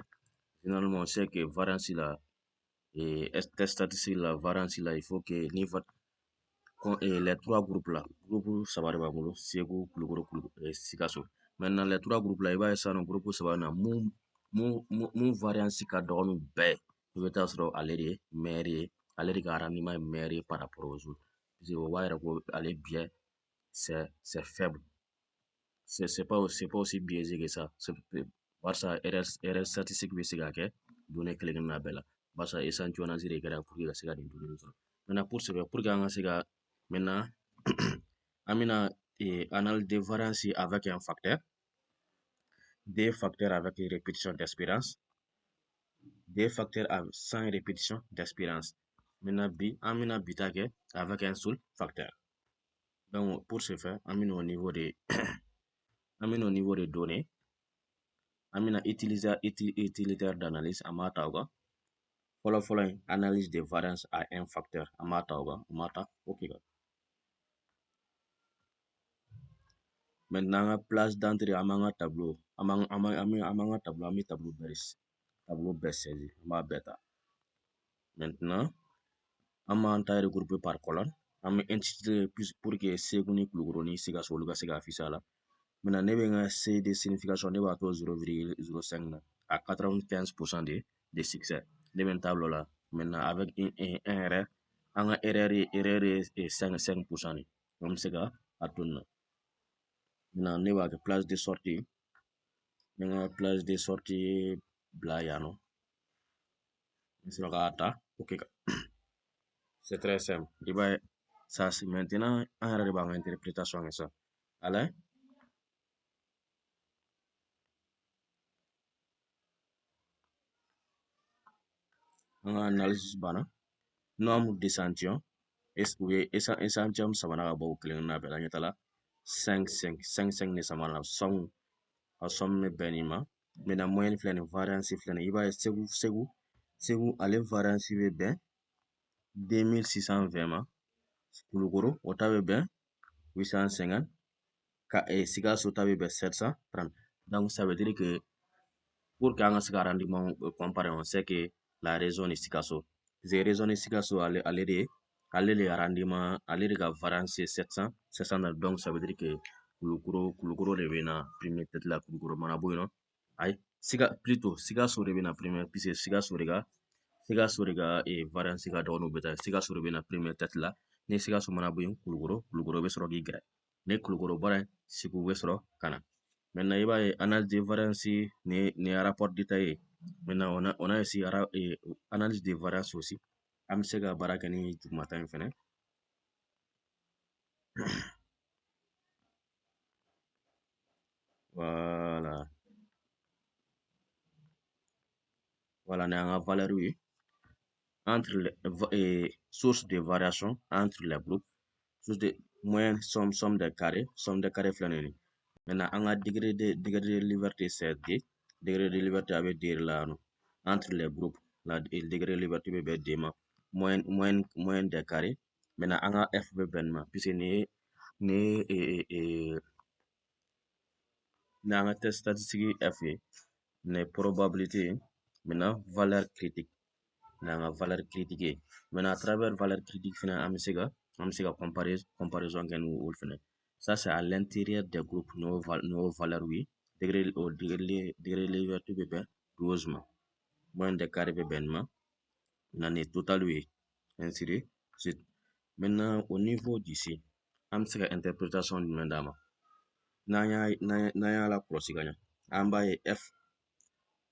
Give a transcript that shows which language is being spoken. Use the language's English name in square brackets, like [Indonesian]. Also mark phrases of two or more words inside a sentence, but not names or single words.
[French] Généralement, on sait que variance là, et test statistique la variance là, il faut que niveau les trois groupes là, groupe Sabari Babolo, Ségou, Koulougourou et Sikasso. Maintenant, les trois groupes là, il va essayer un groupe Sabari, mon variance [Bambara] ka dɔgɔnu bɛɛ, i bɛ taa sɔrɔ ale de ye maire ye, ale de ka rendement ye maire ye [French] par rapport aux autres. Parce que [Bambara] o b'a yira ko ale [French] biais c'est faible. C'est pas aussi biaisé que ça. [Bambara] Barça [French] erreur statistique [Bambara] bɛ se ka kɛ données kelen na bɛɛ la. Barça échantillonnage de kɛra [French] pour que [Bambara] ka se ka nin données sɔrɔ. [French] Maintenant pour que [Bambara] an ka se ka [French] maintenant [Bambara] an bɛna [French] analyse de variance avec un facteur, des facteurs avec répétition d'espérance, des facteurs sans répétition d'espérance. [Bambara] Maintenant an bɛna bita kɛ [French] avec un seul facteur. Donc pour ce faire, [Bambara] an bɛna [French] au niveau des données, [Bambara] an bɛna [French] utilitaire d'analyse [Bambara] an b'a ta o kan. Fɔlɔ [French] analyse de variance à un facteur [Bambara] an b'a ta o kan, an b'a ta o kan. [French] Maintenant, place d'entrée à mon tableau, à mon tableau, à mon tableau bɛɛ saisi, [Bambara] an b'a bɛɛ ta. Maintenant, an b'an ta [French] regrouper par colonne, [Bambara] an bɛ intitulé [French] pour que [Bambara] Ségou ni Koulougourou ni Sikasso olu ka se ka afficher a la. Maintenant, ne bɛ n ka C [French] de signification [Bambara] ne b'a to 0,05 na [French] à 95% de succès. [Bambara] Ne bɛ n tableau la. Maintenant, [French] avec un erreur, [Bambara] an ka erreur ye 5% de. An bɛ se ka a to nin na. Maintenant, ne b'a kɛ [French] place de sortie. [Bambara] Ne ka [French] place de sortie [Bambara] bila yan nɔ. N sera k'a ta ok kan. [French] C'est très simple. [Bambara] I b'a ye [French] ça c'est [Bambara] maintenant an yɛrɛ de b'an ka interprétation kɛ sa. Ala an ka analyse banna. [French] Nombre d'échantillons [Bambara] u ye échantillon sabanan ka bɔ o kelen na bɛɛ la ɲɛ t'a la 5 de sama na a somme bɛ bɛn nin ma. Maintenant moyenne filɛ nin variance filɛ nin i b'a ye Ségou ale variance bɛ bɛn 2620 ma. Koulougourou o ta bɛ bɛn 850 ka Sikasso ta bɛ bɛn 730. [French] Donc ça veut dire que pour que [Bambara] an ka se ka [French] rendement comparer, on sait que la raison de Sikasso. J'ai raisonné [Bambara] Sikasso ale de rendement, ale de ka variance 700, [French] donc ça veut dire que [Bambara] Koulougourou de bɛ na [French] premier tête [Bambara] la Koulougourou mana bɔ yen nɔ. Ayi plutôt Sikasso de bɛ na premier puisque Sikasso de ka variance ka dɔgɔ n'o bɛ ta. Sikasso de bɛ na [French] premier tête [Bambara] la. Ni Sikasso mana bɔ yen Koulougourou bɛ sɔrɔ k'i gɛrɛ. Ni Koulougourou bɔra yen Ségou bɛ sɔrɔ ka na. [French] Maintenant, il va y analyse de variance ni rapport détaillé. Maintenant, on a ici analyse de variance aussi. [Bambara] An bɛ se ka baara kɛ ni jugumata in fɛnɛ. [French] Voilà [Bambara] ni an ka [French] valeur ye entre les sources de variation entre les groupes, source de moyenne somme des carrés [Bambara] filɛ nin ye. [French] Maintenant, [Bambara] an ka [French] degré de liberté c'est D. Degré de liberté [Bambara] a bɛ D de la yan nɔ. [French] Entre les groupes, la degré de liberté [Bambara] bɛ bɛn D ma. [French] Moyenne des carrés. Maintenant, [Bambara] an ka F bɛ bɛn nin ma puisque nin ye an ka [French] test statistique [Bambara] F ye. Nin ye probabilité ye. [French] Maintenant, valeur critique. [Bambara] Nin an ka [French] valeur critique ye. [Bambara] Maintenant, [French] à travers valeur critique [Bambara] fɛnɛ an bɛ se ka comparaison kɛ ni olu fɛnɛ. [French] Ça c'est à l'intérieur des groupes nos valeurs oui. Degré de liberté [Bambara] bɛ bɛn 12 ma. [French] Moyenne des carrés [Bambara] bɛ bɛn nin ma. Maintenant, nin ye total ye. [French] Ainsi de suite. Maintenant, au niveau d'ici, [Bambara] an bɛ se ka interprétation jumɛn d'a ma? N'an y'a la kɔlɔsi ka ɲɛ, an b'a ye F